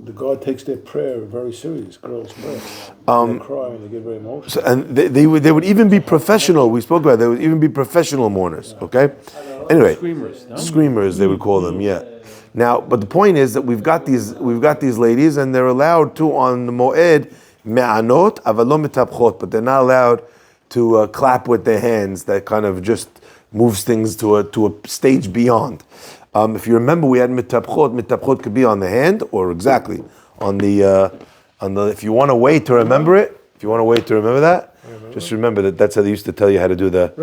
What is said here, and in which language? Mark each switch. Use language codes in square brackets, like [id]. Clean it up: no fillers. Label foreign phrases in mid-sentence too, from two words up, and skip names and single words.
[en] The God takes their prayer very serious. Girls pray. They cry and they get very emotional. So, and they would even be professional. We spoke about it. They would even be professional mourners. Okay. Anyway, screamers they would call them. Yeah. Now, but the point is that we've got these ladies, and they're allowed to on the [he] Moed me'anot avalom mitapchot, [en] but they're not allowed to clap with their hands. That kind of just moves things to a stage beyond. If you remember, we had mitapchot. Mitapchot could be on the hand or exactly on the. If you want a way to remember it, that, just remember that that's how they used to tell you how to do the.